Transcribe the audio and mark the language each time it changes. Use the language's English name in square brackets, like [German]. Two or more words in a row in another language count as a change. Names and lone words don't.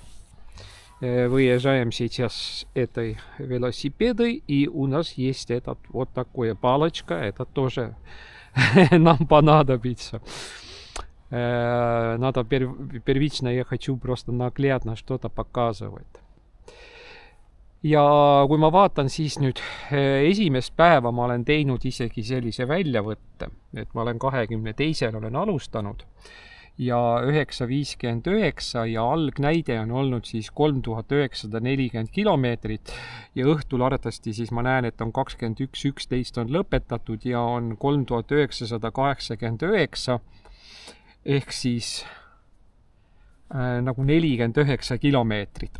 [Russian] Выезжаем сейчас этой велосипедой, и у нас есть этот вот такое палочка, это тоже нам понадобится. Надо первично, я хочу просто наглядно что-то показывать. [Estonian] Ja kui ma vaatan, siis nüüd esimest päeva ma olen teinud isegi sellise väljavõtte, et ma olen 22. olen alustanud ja 9:59 ja algnäide on olnud siis 3940 kilomeetrit ja õhtul arvatavasti siis ma näen, et on 21:11 on lõpetatud ja on 3989 ehk siis nagu 49 kilomeetrit.